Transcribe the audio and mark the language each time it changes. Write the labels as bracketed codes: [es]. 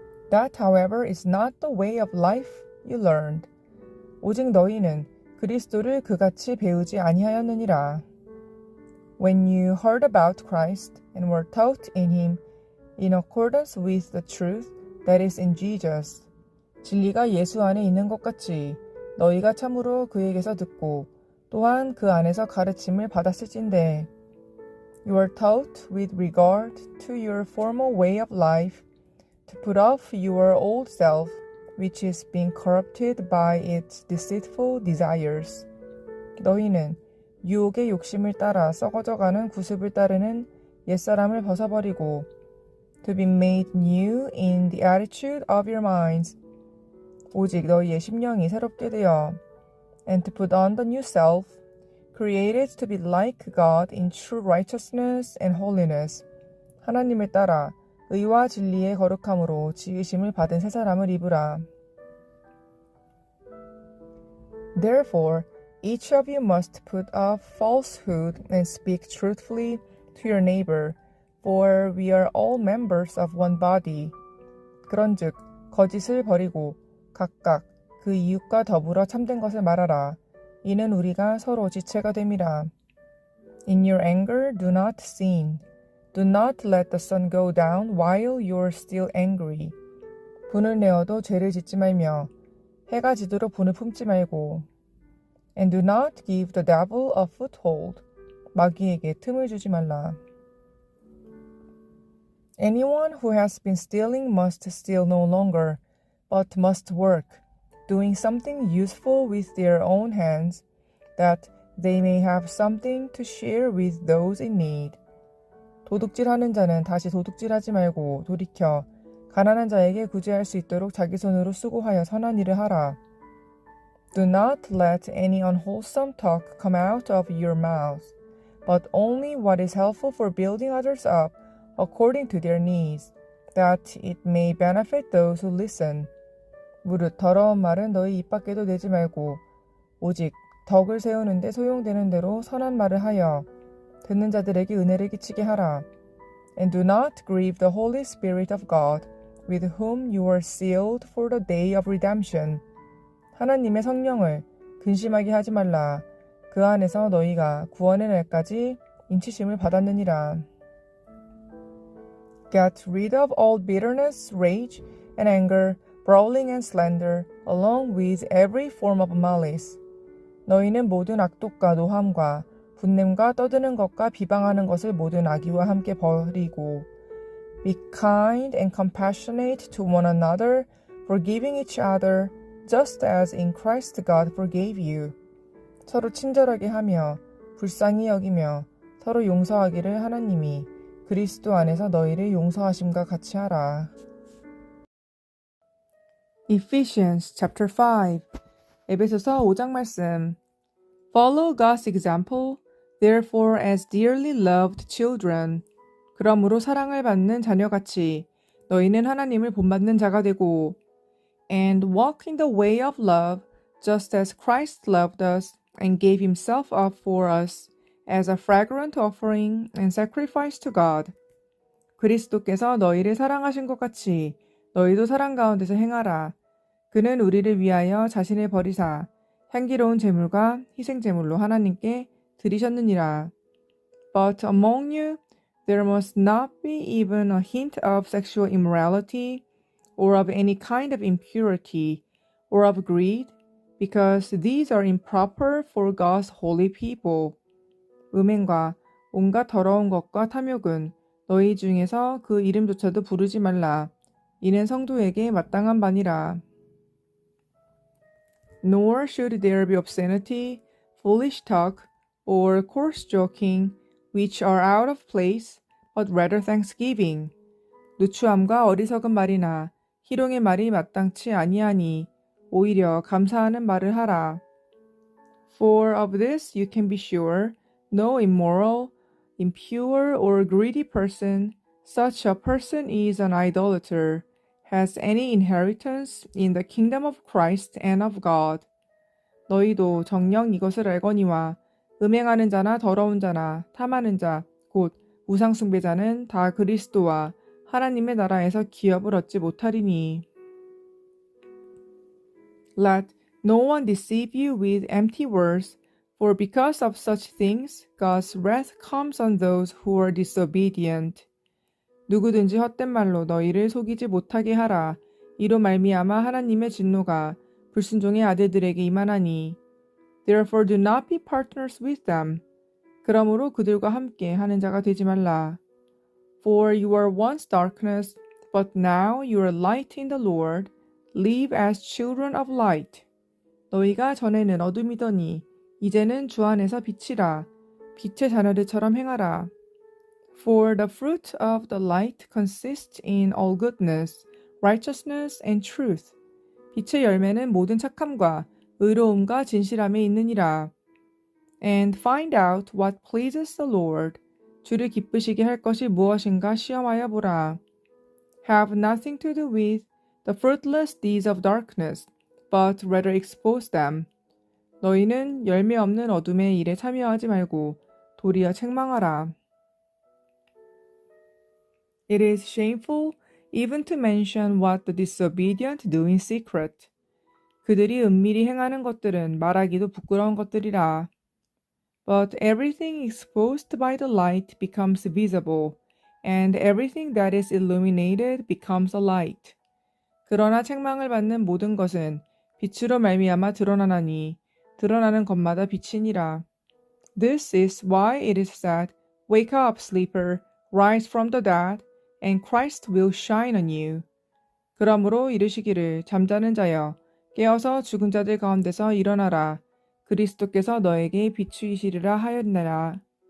[en] That, however, is not the way of life you learned. [ko] 오직 너희는 그리스도를 그같이 배우지 아니하였느니라. [en] When you heard about Christ and were taught in him, in accordance with the truth that is in Jesus. [ko] 진리가 예수 안에 있는 것 같이 너희가 참으로 그에게서 듣고 또한 그 안에서 가르침을 받았을진데 [en] You are taught with regard to your former way of life to put off your old self, which is being corrupted by its deceitful desires. [ko] 너희는 유혹의 욕심을 따라 썩어져가는 구습을 따르는 옛사람을 벗어버리고 [en] to be made new in the attitude of your minds. [ko] 오직 너희의 심령이 새롭게 되어 [en] and to put on the new self, created to be like God in true righteousness and holiness. [ko] 하나님을 따라 의와 진리의 거룩함으로 지으심을 받은 새 사람을 입으라. [en] Therefore, each of you must put off falsehood and speak truthfully to your neighbor, for we are all members of one body. [ko] 그런즉 거짓을 버리고 각각 그 이웃과 더불어 참된 것을 말하라. 이는 우리가 서로 지체가 됨이라. [en] In your anger do not sin. Do not let the sun go down while you are still angry. [ko] 분을 내어도 죄를 짓지 말며 해가 지도록 분을 품지 말고 [en] And do not give the devil a foothold. [ko] 마귀에게 틈을 주지 말라. [en] Anyone who has been stealing must steal no longer, but must work, doing something useful with their own hands, that they may have something to share with those in need. [ko] 도둑질하는 자는 다시 도둑질하지 말고 돌이켜 가난한 자에게 구제할 수 있도록 자기 손으로 수고하여 선한 일을 하라. [en] Do not let any unwholesome talk come out of your mouth, but only what is helpful for building others up according to their needs, that it may benefit those who listen. [ko] 무릇 더러운 말은 너희 입 밖에도 내지 말고 오직 덕을 세우는데 소용되는 대로 선한 말을 하여 듣는 자들에게 은혜를 끼치게 하라. [en] And do not grieve the Holy Spirit of God, with whom you are sealed for the day of redemption. [ko] 하나님의 성령을 근심하게 하지 말라. 그 안에서 너희가 구원의 날까지 인치심을 받았느니라. [en] Get rid of all bitterness, rage, and anger, brawling and slander, along with every form of malice. [ko] 너희는 모든 악독과 노함과 분냄과 떠드는 것과 비방하는 것을 모든 악의와 함께 버리고 [en] Be kind and compassionate to one another, forgiving each other, just as in Christ God forgave you. [ko] 서로 친절하게 하며 불쌍히 여기며 서로 용서하기를 하나님이 그리스도 안에서 너희를 용서하심과 같이 하라. [en] Ephesians chapter 5 [ko] 에베소서 5장 말씀 [en] Follow God's example, therefore as dearly loved children. [ko] 그러므로 사랑을 받는 자녀같이 너희는 하나님을 본받는 자가 되고 [en] And walk in the way of love, just as Christ loved us and gave himself up for us as a fragrant offering and sacrifice to God. [ko] 그리스도께서 너희를 사랑하신 것 같이 너희도 사랑 가운데서 행하라. 그는 우리를 위하여 자신을 버리사 향기로운 제물과 희생 제물로 하나님께 드리셨느니라. [en] But among you there must not be even a hint of sexual immorality or of any kind of impurity or of greed, because these are improper for God's holy people. [ko] 음행과 온갖 더러운 것과 탐욕은 너희 중에서 그 이름조차도 부르지 말라. 이는 성도에게 마땅한 바니라. [en] Nor should there be obscenity, foolish talk, or coarse joking, which are out of place, but rather thanksgiving. [ko] 누추함과 어리석은 말이나 희롱의 말이 마땅치 아니하니 오히려 감사하는 말을 하라. [en] For of this you can be sure, no immoral, impure, or greedy person, such a person is an idolater, has any inheritance in the kingdom of Christ and of God. [ko] 너희도 정녕 이것을 알거니와 음행하는 자나 더러운 자나 탐하는 자, 곧 우상숭배자는 다 그리스도와 하나님의 나라에서 기업을 얻지 못하리니. [en] Let no one deceive you with empty words, for because of such things God's wrath comes on those who are disobedient. [ko] 누구든지 헛된 말로 너희를 속이지 못하게 하라. 이로 말미암아 하나님의 진노가 불순종의 아들들에게 임하나니. [en] Therefore do not be partners with them. [ko] 그러므로 그들과 함께 하는 자가 되지 말라. [en] For you were once darkness, but now you are light in the Lord. Live as children of light. [ko] 너희가 전에는 어둠이더니 이제는 주 안에서 빛이라. 빛의 자녀들처럼 행하라. [en] For the fruit of the light consists in all goodness, righteousness and truth. [ko] 빛의 열매는 모든 착함과 의로움과 진실함에 있느니라. [en] And find out what pleases the Lord. [ko] 주를 기쁘시게 할 것이 무엇인가 시험하여 보라. [en] Have nothing to do with the fruitless deeds of darkness, but rather expose them. [ko] 너희는 열매 없는 어둠의 일에 참여하지 말고 도리어 책망하라. [en] It is shameful even to mention what the disobedient do in secret. [ko] 그들이 은밀히 행하는 것들은 말하기도 부끄러운 것들이라. [en] But everything exposed by the light becomes visible, and everything that is illuminated becomes a light. [ko] 그러나 책망을 받는 모든 것은 빛으로 말미암아 드러나나니 드러나는 것마다 빛이니라. [en] This is why it is said, Wake up, sleeper, rise from the dead, and Christ will shine on you. [ko] 그러므로 이르시기를 잠자는 자여 깨어서 죽은 자들 가운데서 일어나라. 그리스도께서 너에게 비추이시리라 하였느라.